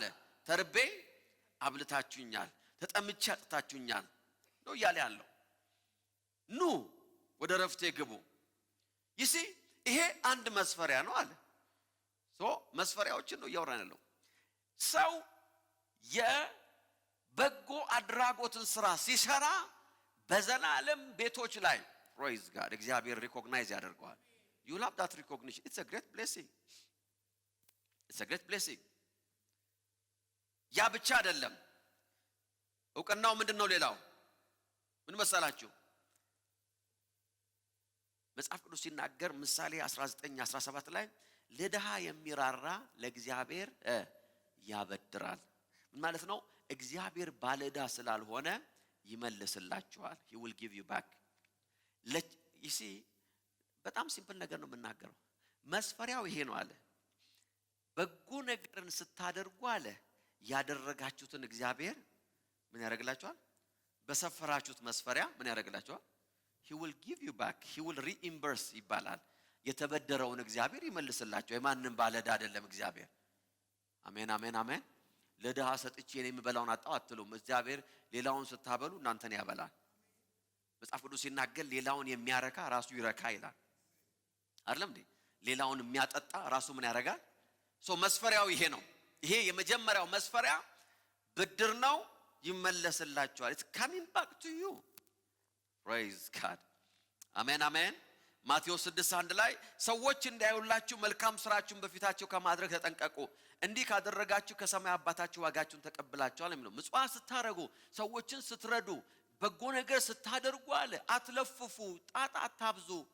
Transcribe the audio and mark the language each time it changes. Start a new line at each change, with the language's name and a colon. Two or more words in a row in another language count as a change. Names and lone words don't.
Amharic: ተርቤ አብልታችሁኛል፣ ተጠምቼ አጥታችሁኛል ነው እያለ ያለው። ኑ ወደ ረፍቴ ግቡ። ይሲ ይሄ አንድ መስፈሪያ ነው አለ። መስፈሪያዎችን ነው እያወራን ያለው። ሰው የበጎ አድራጎትን ስራ ሲሰራ በዘላለም ቤቶች ላይ
English: praise God
Amharic: እግዚአብሔር ሪኮግናይዝ ያደርገዋል።
English: you love that recognition. It's a great blessing. It's a great blessing.
Amharic: ያ ብቻ አይደለም። ዕውቅናው ምንድነው? ሌላው ምን መሰላችሁ? መጽሐፍ ቅዱስ ሲናገር ምሳሌ 19:17 ላይ ለድሃ የሚራራ ለእግዚአብሔር ያበድራል። ምን ማለት ነው? እግዚአብሔር ባለዕዳ ስላልሆነ ይመልስላችኋል።
English: he will give you back. you see
Amharic: በጣም ሲምፕል ነገር ነው የምናገረው። መስፈሪያው ይሄ ነው አለ። በጎ ነገርን ስታደርጉ አለ ያደረጋችሁትን እግዚአብሔር ምን ያደርግላችኋል? በሰፈራችሁት መስፈሪያ ምን ያደርግላችኋል?
English: he will give you back. he will reimburse
Amharic: ይባላል። የተበደረውን እግዚአብሔር ይመልስላችሁ። የማንም ባለዕዳ አይደለም እግዚአብሔር። አሜን አሜን አሜን። ለድሃ ሰጥቼ እኔ የምበላውን አጣው አትሉም። እግዚአብሔር ሌላውን ስታበሉ እናንተን ያበላል። መጽሐፍ ቅዱስ ሲናገር ሌላውን የሚያረካ ራሱ ይረካ ይላል አይደለም እንዴ? ሌላውን የሚያጠጣ ራሱ ምን ያረጋል? መስፈሪያው ይሄ ነው። ይሄ የመጀመሪያው መስፈሪያ ብድር ነው፣ ይመለስላችኋል።
English: it's coming back to you. praise God.
Amharic: አሜን አሜን። ማቴዎስ 6:1 ላይ ሰዎች እንዳያዩላችሁ መልካም ስራችሁን በፊታቸው ከማድረግ ተጠንቀቁ፣ እንዲህ ካደረጋችሁ ከሰማይ አባታችሁ ዋጋችሁን ተቀብላችኋል የሚለው። ምጽዋት ስታረጉ፣ ሰዎችን ስትረዱ፣ በጎ ነገር ስታደርጉ አለ አትለፍፉ፣ ጣጣ አታብዙ፣